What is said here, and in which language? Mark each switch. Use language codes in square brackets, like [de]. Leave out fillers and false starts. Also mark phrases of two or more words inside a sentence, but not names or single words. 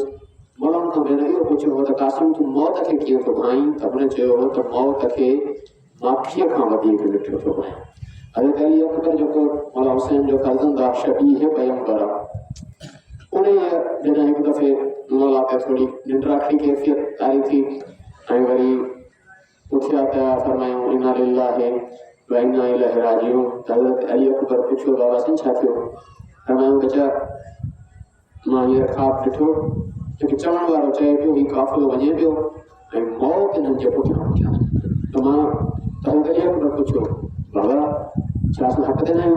[sd] मौला हुन खां भेण इहो पुछियो हो त कासिम तूं मौत खे कीअं थो भाईं, त हुन चयो हो त मौत खे माखीअ खां वधीक ॾिठो थो भाईं। हज़रत अली अकबर जेको मौला हुसैन जो फर्ज़ंद आहे, शबीह पैगंबर आहे, उन जॾहिं हिकु दफ़े मौला ते थोरी निंड्राखड़ी कैफ़ियत तारी थी ऐं वरी उथिया त फरमायूं [ar] إنا لله وإنا إليه راجعون. [sd] त हज़रत अली अकबर पुछियो बाबा साईं छा थियो? फरमायूं बचा मां हींअर ख़्वाबु ॾिठो, हिकु चवण वारो चए पियो हीउ काफ़िलो वञे पियो ऐं मौत हिननि जे पुठियां पुठियां वञे। त मां हज़रत अली अकबर पुछियो बाबा छा असां हक़ ते न आहियूं?